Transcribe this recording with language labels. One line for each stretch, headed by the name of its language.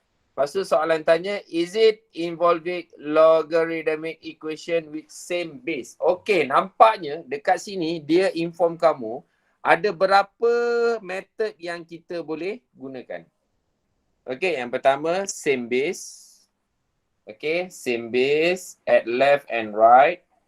Malay: Lepas tu soalan tanya,
English: is it involving logarithmic equation with same base?
Malay: Okay, nampaknya dekat sini dia inform kamu ada berapa method yang kita boleh gunakan. Okay, yang pertama same base.
English: Okay, same base at left and right.